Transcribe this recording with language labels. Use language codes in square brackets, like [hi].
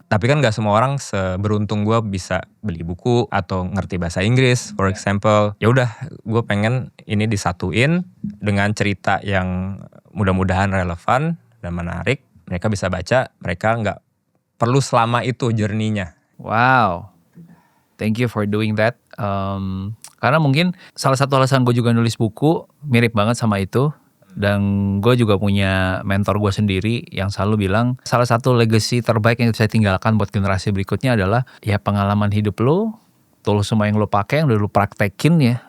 [id] Tapi kan gak semua orang seberuntung gue bisa beli buku atau ngerti bahasa Inggris [en] for example. [id] Ya udah, gue pengen ini disatuin dengan cerita yang mudah-mudahan relevan dan menarik. Mereka bisa baca, mereka nggak perlu selama itu journey-nya. [en] Wow, thank you for doing that. [id] Karena mungkin salah satu alasan gue juga nulis buku mirip banget sama itu. Dan gue juga punya mentor gue sendiri yang selalu bilang salah satu legacy terbaik yang saya tinggalkan buat generasi berikutnya adalah ya pengalaman hidup lo, tools semua yang lo pakai, yang udah lo praktekin ya.